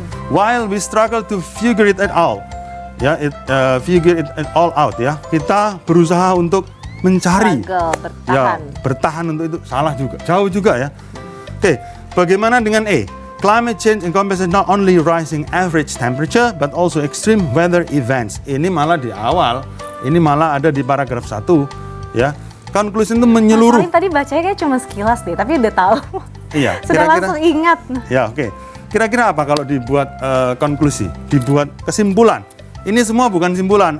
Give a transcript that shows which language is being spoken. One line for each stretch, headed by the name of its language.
English: While we struggle to figure it all, ya, figure it all out ya.
Indonesian: Kita berusaha untuk mencari, Struggle, bertahan. ya, bertahan untuk itu salah juga, jauh juga ya. Oke, bagaimana dengan E?
English: Climate change encompasses not only rising average temperature but also extreme weather events.
Indonesian: Ini malah di awal, ini malah ada di paragraf 1 ya. Conclusion itu menyeluruh. Salim tadi bacanya kayak cuma sekilas deh, tapi udah tahu. Iya, Sudah langsung ingat. Ya, oke. Kira-kira apa kalau dibuat konklusi, dibuat kesimpulan? Ini semua bukan simpulan.